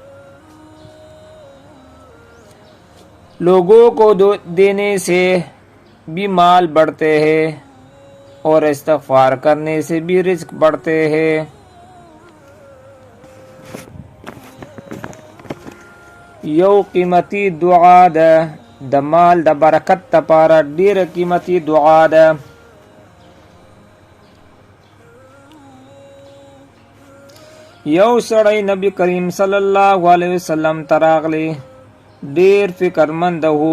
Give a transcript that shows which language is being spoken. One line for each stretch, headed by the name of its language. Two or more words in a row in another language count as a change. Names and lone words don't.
Urdu: لوگوں کو دینے سے بھی مال بڑھتے ہیں، اور استغفار کرنے سے بھی رزق بڑھتے ہیں.
Pashto: یو قیمتی دعا ده د مال د برکت لپاره ډیره قیمتي دعا ده. یو سړی نبی کریم صلی الله علیه وسلم تراغلی، ډیر فکرمند وو.